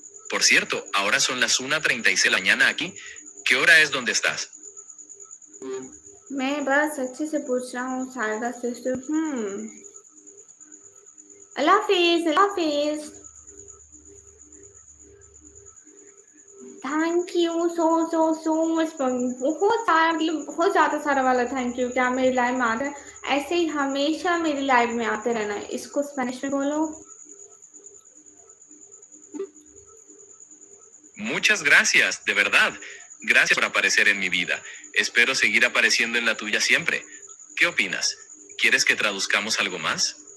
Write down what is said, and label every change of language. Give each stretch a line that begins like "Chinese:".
Spanish: Por cierto, ahora son las 1:36 de la mañana aquí. ¿Qué hora es donde estás?
Hindi: मैं बस अच्छे से पूछ रहा हूँ 10:30 से अल्लाह हाफिज अल्लाह हाफिज
English: thank you so much
Hindi: बहुत सारा मतलब बहुत ज़्यादा सारा वाला थैंक यू क्या मेरी लाइव में आता है ऐसे ही हमेशा मेरी लाइव में आते रहना है इसको स्पेनिश में बोलो
Spanish: Muchas gracias, de verdad. Gracias por aparecer en mi vida. Espero seguir apareciendo en la tuya siempre. ¿Qué opinas? ¿Quieres que traduzcamos algo más?